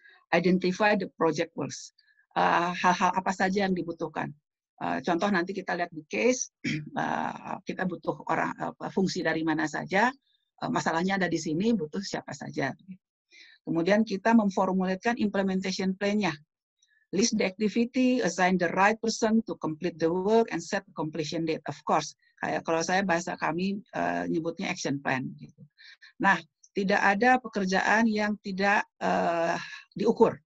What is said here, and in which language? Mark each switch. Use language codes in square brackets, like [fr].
[en] Identify the project works. [id] Hal-hal apa saja yang dibutuhkan. Contoh nanti kita lihat di case, kita butuh fungsi dari mana saja, masalahnya ada di sini, butuh siapa saja. Kemudian kita memformulasikan implementation plan-nya. [en] List the activity, assign the right person to complete the work, and set the completion date. Of course, [id] kayak kalau saya bahasa kami nyebutnya action plan. Gitu. Nah, tidak ada pekerjaan yang tidak diukur.